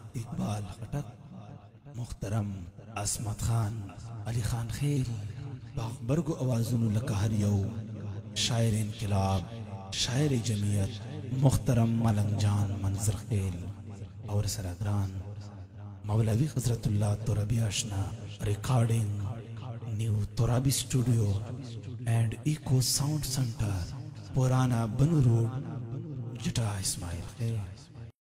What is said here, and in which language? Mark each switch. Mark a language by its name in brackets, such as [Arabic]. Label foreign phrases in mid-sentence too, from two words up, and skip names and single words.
[Pashto] اقبال خټک محترم عصمت خان علي خان خیل په غبرګو اوازونو لکه هر یو شاعر انقلاب شاعر جمعیت محترم ملنګ جان منظر خیل اور سره ګران مولوی حضرت الله ترابی آشنا ریکارڈنگ نیو ترابی स्टूडियो एंड इको साउंड सेंटर पुराना बन रोड जटा इस्माइल खैर।